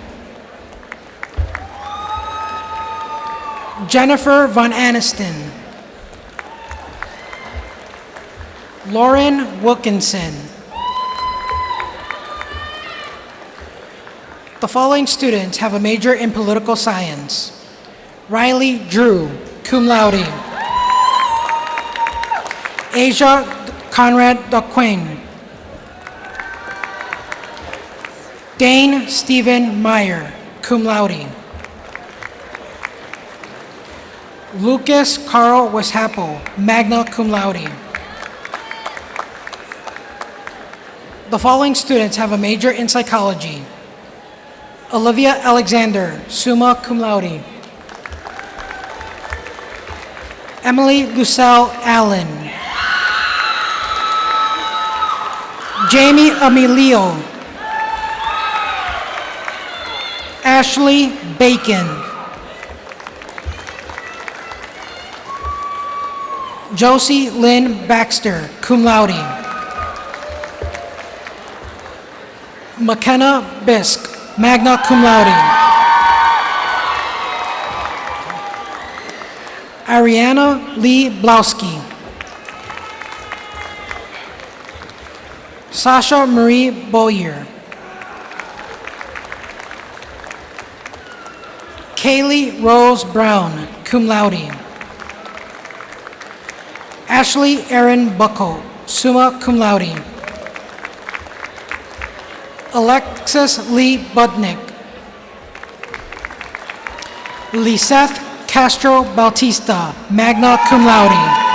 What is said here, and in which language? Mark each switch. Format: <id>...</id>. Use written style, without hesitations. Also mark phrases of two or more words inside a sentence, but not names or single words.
<en>Jennifer Von Aniston. Lauren Wilkinson. The following students have a major in political science. Riley Drew,</en> <la>cum laude.</la> <en>Asia Conrad Daquin. Dane Stephen Meyer,</en> <la>cum laude.</la> <en>Lucas Carl Weshapo,</en> <la>magna cum laude.</la> <en>The following students have a major in psychology. Olivia Alexander,</en> <la>summa cum laude.</la> <en>Emily Lucelle Allen. Jamie Emilio. Ashley Bacon. Josie Lynn Baxter,</en> <la>cum laude.</la> <en>McKenna Bisk,</en> <la>magna cum laude.</la> <en>Ariana Lee Blauski. Sasha Marie Boyer. Kaylee Rose Brown,</en> <la>cum laude.</la> <en>Ashley Erin Bucko,</en> <la>summa cum laude.</la> <en>Alexis Lee Budnick. Liseth Castro Bautista,</en> <la>magna cum laude.</la>